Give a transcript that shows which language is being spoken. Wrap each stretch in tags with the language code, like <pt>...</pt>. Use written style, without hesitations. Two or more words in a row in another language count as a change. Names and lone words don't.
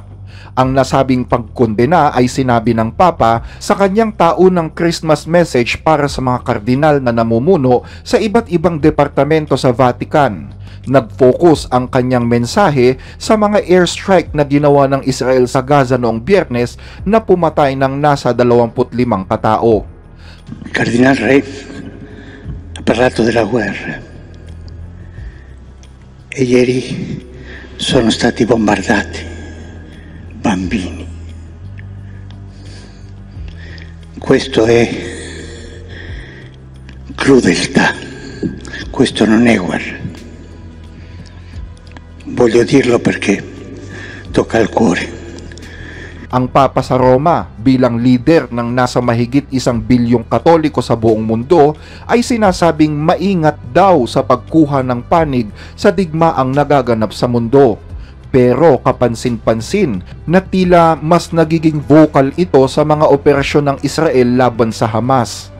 <tl>Ang nasabing pagkondena ay sinabi ng Papa sa kanyang taunang</tl> <en>Christmas message</en> <tl>para sa mga kardinal na namumuno sa iba't ibang departamento sa Vatican. Nag-focus ang kanyang mensahe sa mga airstrike na ginawa ng Israel sa Gaza noong Biyernes na pumatay ng nasa 25 katao.</tl> <it>Cardinal Re ha parlato della guerra e ieri sono stati bombardati bambini. Questo è crudeltà, questo non è guerra. Voglio dirlo perché tocca al cuore.</it> <tl>Ang Papa sa Roma bilang leader ng nasa mahigit 1 bilyong Katoliko sa buong mundo ay sinasabing maingat daw sa pagkuha ng panig sa digmaang nagaganap sa mundo. Pero kapansin-pansin na tila mas nagiging vocal ito sa mga operasyon ng Israel laban sa Hamas.</tl>